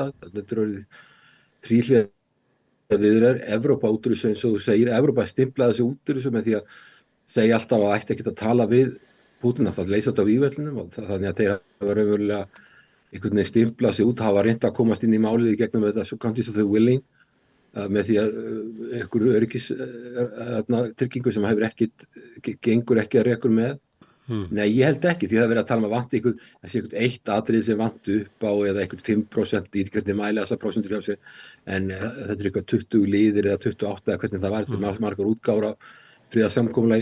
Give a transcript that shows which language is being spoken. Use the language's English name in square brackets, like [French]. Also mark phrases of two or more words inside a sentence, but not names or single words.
[Icelandic] Þetta er orðið þríhliða viðræður. Evrópa út úr þessu eins og þú segir. Evrópa stimplaði þessu út úr þessu með því að segja alltaf að ætti ekkert að tala við Pútín, að leysa þetta á vígvellinum og þannig að þeir hafa raunverulega einhvern veginn stimplað sig út, hafa reynt að komast inn í málið í gegnum þetta svo [English] countries of the willing [Icelandic] með því að einhverju tryggingu sem gengur ekki að rekur með. Nei, ég held ekki, því það er verið að tala að vanti eitthvað eitt atriði sem vanti upp á eða eitthvað 5% í hvernig mæla þessar prósentur hjá sér, en þetta er eitthvað 20 liðir eða 28 eða hvernig það var, þetta er margar útgáfur á friðarsamkomulagi.